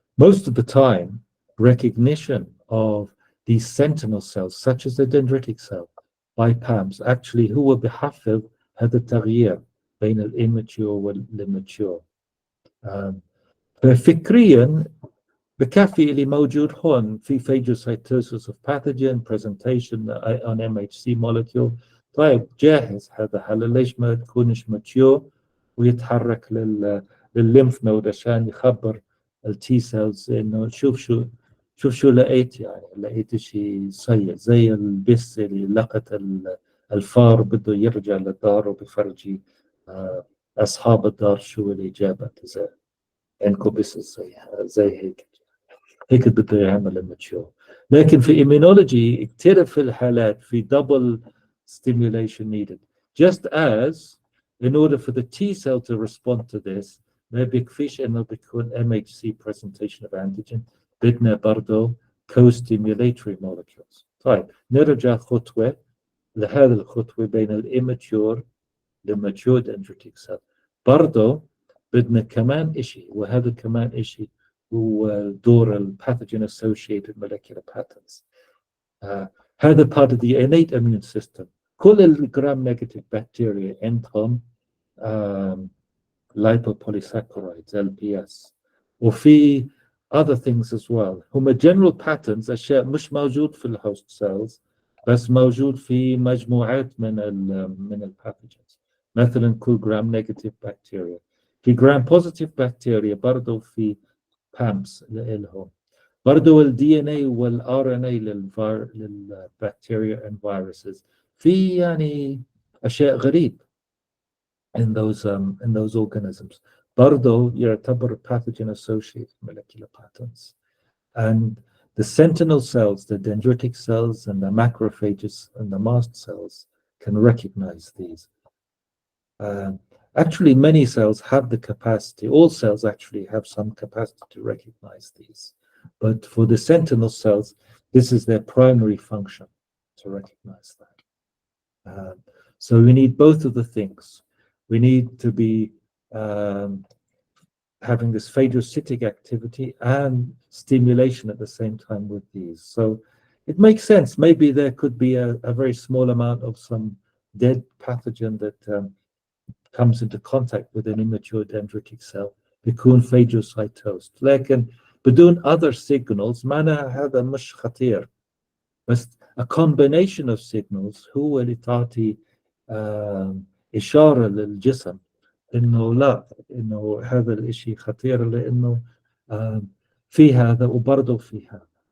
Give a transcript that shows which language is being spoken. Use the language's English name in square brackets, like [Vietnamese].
[English] Most of the time, recognition of these sentinel cells, such as the dendritic cell, by PAMs, actually [Arabic] هو بيحفز هذا التغيير بين الاماتيور والماتيور. ففكريا بكفي اللي موجود هون في [English] phagocytosis of pathogen presentation on MHC molecule. [Arabic] طيب جاهز هذا، هلا ليش ما تكونش ماتيور ويتحرك للليمف نود عشان يخبر التي سيلز انه شوف شو لقيت، يعني لقيت شيء سيء زي البس اللي لقت الفار بده يرجع للدار وبفرجي اصحاب الدار شو اللي جابت، زي عندكم بس زي هيك بده يعمل الماتشور. لكن في immunology كثير في الحالات في double stimulation needed, just as in order for the T cell to respond to this ما بيكفيش انه بيكون MHC presentation of antigen، بدنا برضه co-stimulatory molecules. طيب نرجع خطوة لهذه الخطوة بين الاماتيور للماتيور dendritic cell. برضه بدنا كمان إشي، وهذا كمان إشي هو دور pathogen associated molecular patterns. هذا [English] part of the innate immune system. [Arabic] كل الجرام نيجاتيف بكتيريا عندهم lipopolysaccharides LPS، وفي [English] other things as well. [Arabic] هم general patterns، أشياء مش موجود في الهوست سيلز بس موجود في مجموعات من الباثوجينز. مثلا كل جرام نيجاتيف بكتيريا، في جرام بوزيتيف بكتيريا برضو في بامس لهم، برضو الدي ان اي والار ان اي للبكتيريا [English] and viruses. [Arabic] في يعني اشياء غريب in those organisms برضو يعتبر pathogen associated molecular patterns. [English] And the sentinel cells, the dendritic cells and the macrophages and the mast cells can recognize these. Actually, many cells have the capacity, all cells actually have some capacity to recognize these. But for the sentinel cells, this is their primary function, to recognize that. So we need both of the things. We need to be having this phagocytic activity and stimulation at the same time with these. So it makes sense. Maybe there could be a very small amount of some dead pathogen that comes into contact with an immature dendritic cell [Arabic] بيكون [English] phagocytosed. [Arabic] لكن بدون other signals معناها هذا مش خطير. بس [English] a combination of signals [Arabic] هو اللي تعطي إشارة للجسم إنه لا، إنه هذا الإشي خطير، لأنه في هذا وبرضه في هذا.